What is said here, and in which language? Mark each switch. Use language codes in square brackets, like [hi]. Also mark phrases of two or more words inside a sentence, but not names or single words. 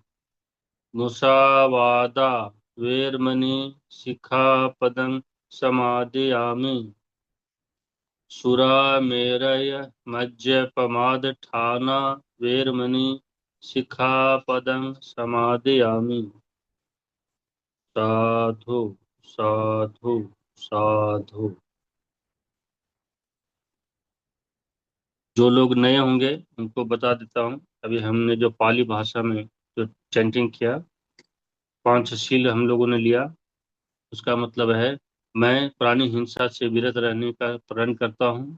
[pi] मुसावादा वेरमणि सिक्खापदं समादियामि। सुरामेरय मज्जपमादठाना वेरमणि सिक्खापदं समादियामि। साधु साधु साधु। [hi] जो लोग नए होंगे उनको बता देता हूँ। अभी हमने जो पाली भाषा में जो चैंटिंग किया, पंचशील हम लोगों ने लिया, उसका मतलब है मैं प्राणी हिंसा से विरत रहने का प्रण करता हूँ।